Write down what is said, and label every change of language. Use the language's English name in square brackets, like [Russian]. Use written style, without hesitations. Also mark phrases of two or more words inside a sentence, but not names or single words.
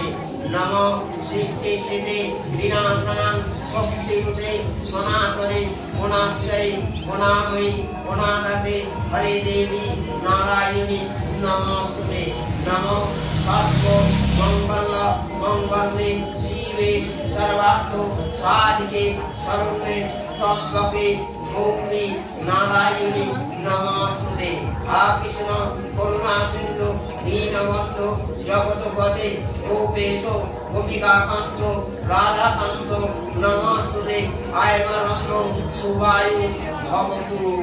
[Sanskrit] নমো সৃষ্টি স্থিতি বিনাশনং শক্তিভূতে সনাতনে পুনশ্চৈ পুনাময়ী পুনারতে হরে দেবী নারায়ণী নমস্তুতে। নমো সর্ব মঙ্গল মঙ্গলে শিবে সর্বার্থ সাধিকে শরণ্যে ত্র্যম্বকে গৌরী নারায়ণী নমস্তুতে। হা কৃষ্ণ করুণা সিন্ধু দীনবন্ধু জগৎপতে গোপেশ গোপিকাকান্ত রাধাকান্ত নমস্তুতে। আয়মারম্ভ শুভায়ু ভবতু।